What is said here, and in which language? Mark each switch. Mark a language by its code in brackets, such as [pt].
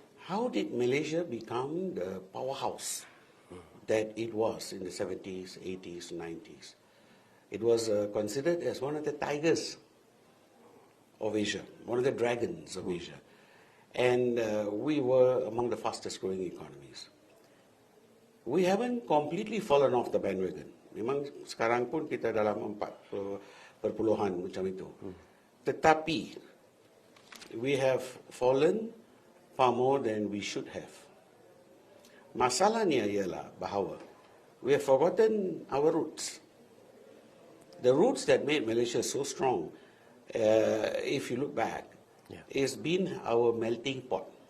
[en] How did Malaysia become the powerhouse that it was in the 70s, 80s, 90s? It was considered as one of the tigers of Asia, one of the dragons of Asia. And we were among the fastest growing economies. We haven't completely fallen off the bandwagon. [ms] Memang sekarang pun kita dalam 4% macam itu. Tetapi, [en] we have fallen far more than we should have. [ms] Masalahnya ialah bahawa [en] we have forgotten our roots. The roots that made Malaysia so strong, if you look back, it's been our melting pot.